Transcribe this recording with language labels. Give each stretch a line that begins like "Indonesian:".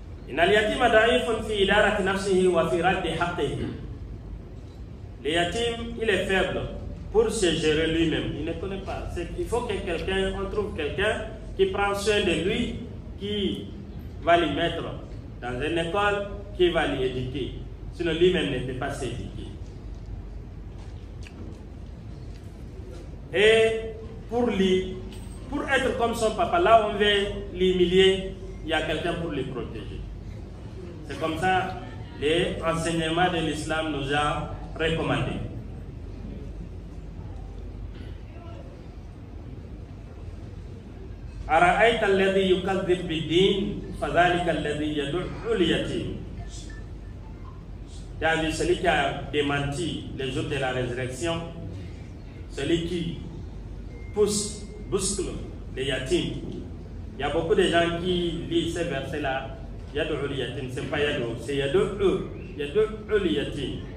Arabic: إن اليتيم ضعيف في إدارة نفسه وفي رد حقه.
French: Le yatim, il est faible pour se gérer lui-même. Il ne connaît pas. Il faut que quelqu'un, on trouve quelqu'un qui prend soin de lui, qui va lui mettre dans une école, qui va lui éduquer. Sinon lui-même ne peut pas s'éduquer. Et pour être comme son papa, là on veut l'humilier, il y a quelqu'un pour le protéger. C'est comme ça les enseignements de l'islam nous a recommandé.
Arabic: أرأيت الذي يكذب بالدين فذلك الذي يدع اليتيم.
French: Celui qui a démenti les jours de la résurrection, celui qui bouscule les yatims. Il y a beaucoup de gens qui lisent ces versets-là. Yad'u al-yatim, c'est pas yad'u, c'est yad'u al-yatim.